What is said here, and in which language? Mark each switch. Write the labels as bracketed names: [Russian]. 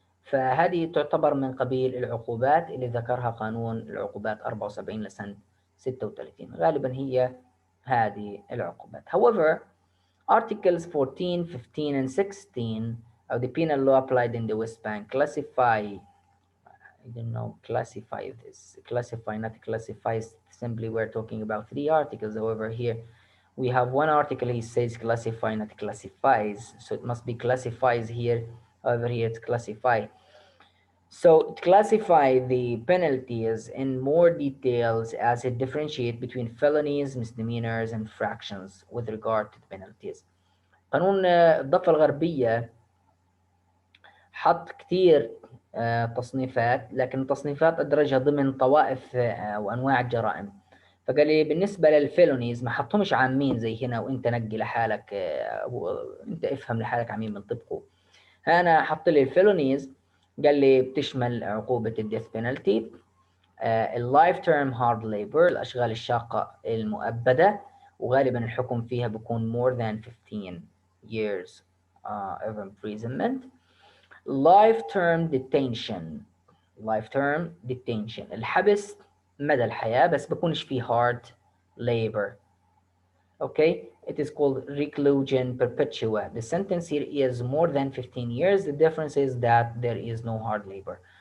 [Arabic] فهذه تعتبر من قبيل العقوبات اللي ذكرها قانون العقوبات 74 لسنة 36 غالبا هي هذه العقوبات. [English] However, Articles 14, 15 and 16 of the penal law applied in the West Bank classify, I don't know, classify this. Classify, not classify. Simply, we're talking about three articles. However, here we have one article. He says classify, not classifies. So it must be classifies here. However, here it's classify. So it classify the penalties in more details as it differentiate between felonies, misdemeanors, and fractions with regard to the penalties. [Arabic] قانون الضفة الغربية حط كتير تصنيفات، لكن التصنيفات أدرجها ضمن طوائف وأنواع الجرائم. فقال لي بالنسبة للفيلونيز ما حطهمش عامين زي هنا وانت نقي لحالك انت افهم لحالك عمين بنطبقوا. انا حط لي الفيلونيز، قال لي بتشمل عقوبة الديث بينالتي، اللايف تيرم هارد ليبر، الاشغال الشاقة المؤبدة، وغالبا الحكم فيها بيكون [English] more than 15 years of imprisonment. life term detention life term detention [Arabic] الحبس مدى الحياة بس بكونش فيه [English] hard labor. Okay, it is called reclusion perpetua. The sentence here is more than 15 years. The difference is that there is no hard labor.